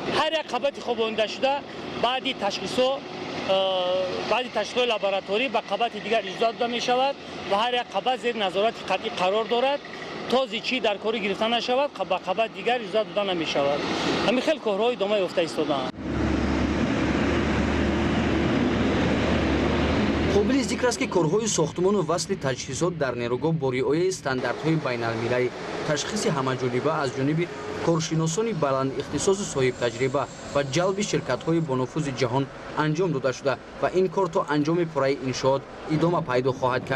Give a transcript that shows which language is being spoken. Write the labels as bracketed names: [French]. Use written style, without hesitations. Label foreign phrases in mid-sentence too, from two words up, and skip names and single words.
[Persian] هر یک قبط خوابانیده شده بعد تشخیص لابراتوری به قبط دیگر اجرا داده می شود و هر یک قبط زیر نظارت قطعی قرار دارد تا چی در کاری گرفته نشود به قبط دیگر اجرا داده نمی شود. همین خیلی کارهای ادامه یافته ایستادند. [Tajik] қобили зикр аст ки корҳои сохтмону васли таҷҳизот дар нерӯгоҳ бо риояи стандартҳои байналмилалӣ ташхиси ҳамаҷониба аз ҷониби коршиносони баландихтисосу соҳибтаҷриба ва ҷалби ширкатҳои бонуфузи ҷаҳон анҷом дода шуда ва ин кор то анҷоми пурраи иншоот идома пайдо хоҳад кард.